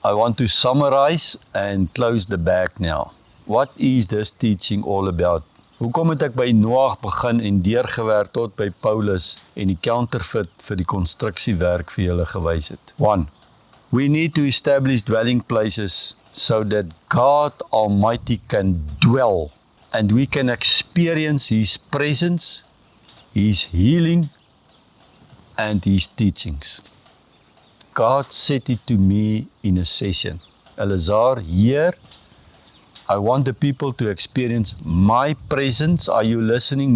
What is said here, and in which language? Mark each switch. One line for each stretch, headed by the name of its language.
English: I want to summarize and close the bag now. What is this teaching all about?
Afrikaans: Hoekom het ek by Noag begin en deurgewerk tot by Paulus en die counterfeit vir die konstruksiewerk vir julle gewys het? 1.
English: We need to establish dwelling places so that God Almighty can dwell and we can experience His presence, His healing and His teachings. God said it to me in a session. Elazar, here, I want the people to experience my presence. Are you listening?